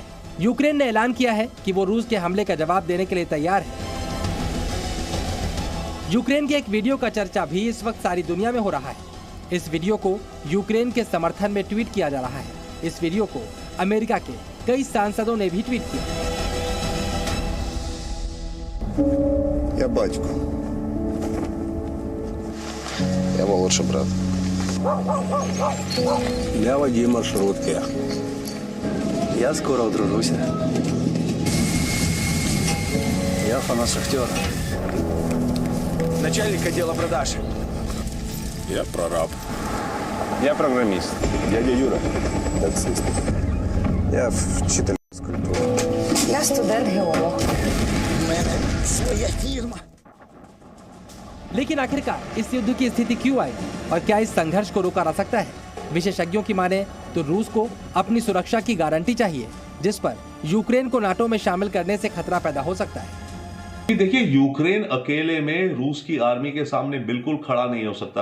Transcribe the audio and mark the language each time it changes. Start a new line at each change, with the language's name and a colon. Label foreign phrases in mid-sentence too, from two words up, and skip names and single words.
Hindi: यूक्रेन ने ऐलान किया है कि वो रूस के हमले का जवाब देने के लिए तैयार है। यूक्रेन के एक वीडियो का चर्चा भी इस वक्त सारी दुनिया में हो रहा है। इस वीडियो को यूक्रेन के समर्थन में ट्वीट किया जा रहा है। इस वीडियो को अमेरिका के कई सांसदों ने भी ट्वीट किया।
Ukrainian: Я батько. Я молодший брат. Я водій маршрутки. Я скоро одружуся. Я фанат Шахтера.
Russian: Начальник отдела продаж. Я прораб. Я программист. Дядя Юра.
Ukrainian: Таксист. Я вчитель фізкультури. Я студент-геолог. У мене своя фірма.
Hindi: लेकिन आखिरकार इस युद्ध की स्थिति क्यों आई और क्या इस संघर्ष को रोका जा सकता है? विशेषज्ञों की माने तो रूस को अपनी सुरक्षा की गारंटी चाहिए, जिस पर यूक्रेन को नाटो में शामिल करने से खतरा पैदा हो सकता है। देखिए, यूक्रेन अकेले में रूस की आर्मी के सामने बिल्कुल खड़ा नहीं हो सकता।